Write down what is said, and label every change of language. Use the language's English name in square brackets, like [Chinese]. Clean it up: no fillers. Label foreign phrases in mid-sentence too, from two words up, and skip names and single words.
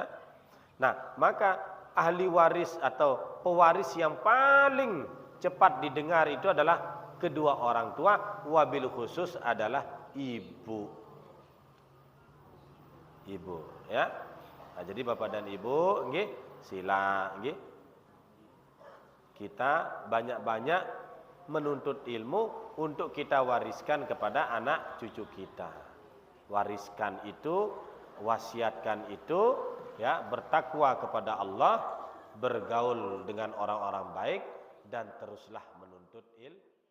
[Indonesian] Nah, maka ahli waris atau pewaris yang paling cepat didengar itu adalah kedua orang tua, [Arabic] وبالخصوص [Indonesian] adalah ibu. Ibu, ya. Nah, jadi Bapak dan Ibu, nggih, sila nggih. Kita banyak-banyak menuntut ilmu untuk kita wariskan kepada anak cucu kita. Wariskan itu, wasiatkan itu, ya, bertakwa kepada Allah, bergaul dengan orang-orang baik dan teruslah menuntut ilmu.